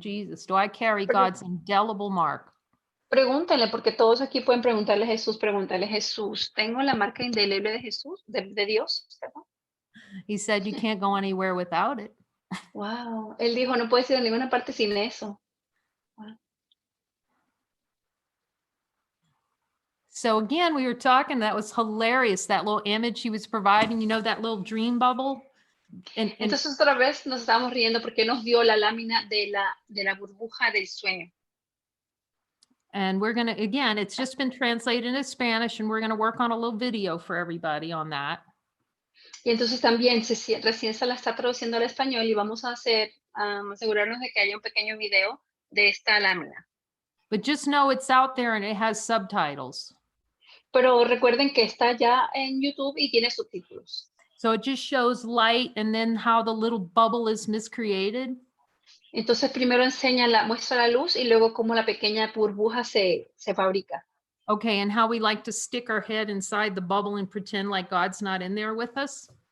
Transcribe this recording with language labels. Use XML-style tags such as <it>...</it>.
<en>Jesus, do I carry God's indelible mark?</en> <es>Pregúntale, porque todos aquí pueden preguntarle a Jesús, ¿tengo la marca indeleble de Jesús, de Dios? ¿Perdón?</es> <en>He said you can't go anywhere without it.</en> <es>Wow, él dijo, no puedes ir a ninguna parte sin eso.</es> <en>Wow. So again, we were talking, that was hilarious, that little image he was providing, you know, that little dream bubble. And</en> <es>Entonces otra vez nos estábamos riendo porque nos dio la lámina de la burbuja del sueño.</es> <en>we're going to, again, it's just been translated into Spanish, and we're going to work on a little video for everybody on that.</en> <es>Y entonces también recién se la está traduciendo al español y vamos a asegurarnos de que haya un pequeño video de esta lámina.</es> <en>But just know it's out there and it has subtitles.</en> <es>Pero recuerden que está ya en YouTube y tiene subtítulos.</es> <en>So it just shows light and then how the little bubble is miscreated.</en> <es>Entonces primero muestra la luz y luego cómo la pequeña burbuja se fabrica.</es> <en>Okay, and how we like to stick our head inside the bubble and pretend like God's not in there with us.</en>